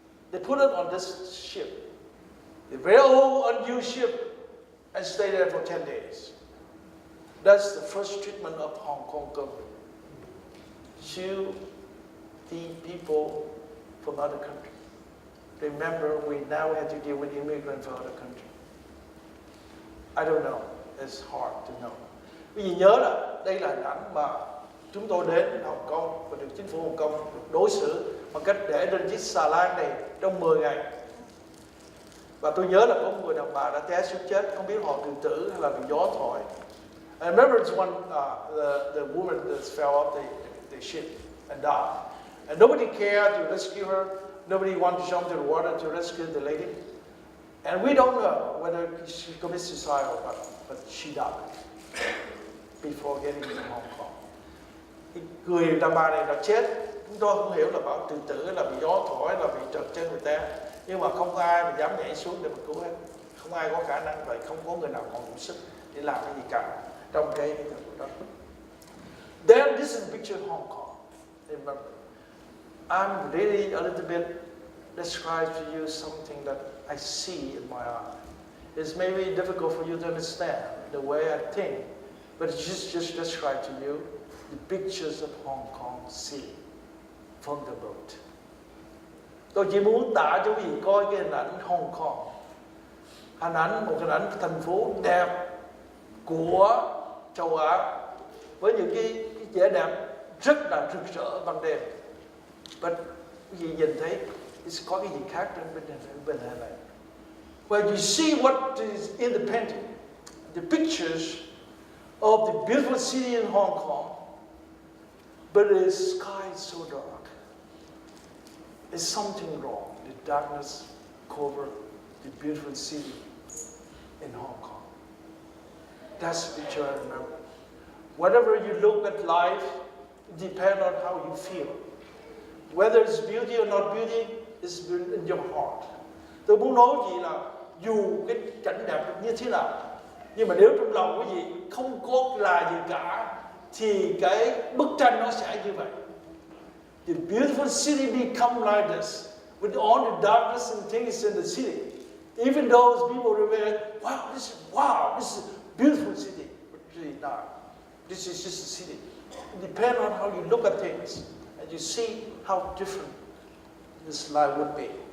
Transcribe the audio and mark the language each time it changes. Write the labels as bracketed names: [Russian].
[English] They put it on this ship, a very old, unused ship, and stayed there for 10 days. That's the first treatment of Hong Kong government to the people from other countries. Remember, we now have to deal with immigrants from other countries. I don't know. It's hard to know. [Vietnamese] Vì nhớ là đây là hình ảnh mà chúng tôi đến Hồng Kông và được chính phủ Hồng Kông đối xử bằng cách để trên chiếc xà lan này trong 10 ngày. Và tôi nhớ là có một người đàn bà đã té xuống chết, không biết họ tự tử hay là bị gió thổi. [English] I remember it's one the woman that fell off the ship and died, and nobody cared to rescue her. Nobody wanted to jump to the water to rescue the lady, and we don't know whether she committed suicide or not, but she died before getting to Hong Kong. [Vietnamese] Người đàn bà này đã chết, chúng tôi không hiểu là bảo tự tử là bị gió thổi, là bị trật chân người ta, nhưng mà không có ai mà dám nhảy xuống để mà cứu hết, không ai có khả năng vậy, không có người nào còn đủ sức để làm cái gì cả trong cái đó. [English] Then this is a picture of Hong Kong. Remember, I'm really a little bit describe to you something that I see in my eye. It's maybe difficult for you to understand the way I think, but it's just describe to you the pictures of Hong Kong Sea from the boat. [Vietnamese] Tôi chỉ muốn tả cho quý vị coi cái hình ảnh Hong Kong, một hình ảnh thành phố đẹp của châu Á với những cái vẻ đẹp rất là rực rỡ ban đêm. [English] But [Vietnamese] Quý vị nhìn thấy có cái gì khác bên này. [English] Well, you see what is in the painting, the pictures of the beautiful city in Hong Kong, but the sky is so dark. There's something wrong. The darkness covers the beautiful city in Hong Kong. That's the picture I remember. Whatever you look at life, it depends on how you feel. Whether it's beauty or not beauty, it's in your heart. [Vietnamese] Tôi muốn nói gì là dù cái cảnh đẹp như thế nào, nhưng mà nếu trong lòng quý vị không có là gì cả, thì cái bức tranh nó sẽ như vậy. [English] The beautiful city become like this, with all the darkness and things in the city. Even those people remember, wow, this is a beautiful city. But really not. This is just a city. It depends on how you look at things, and you see how different this life would be.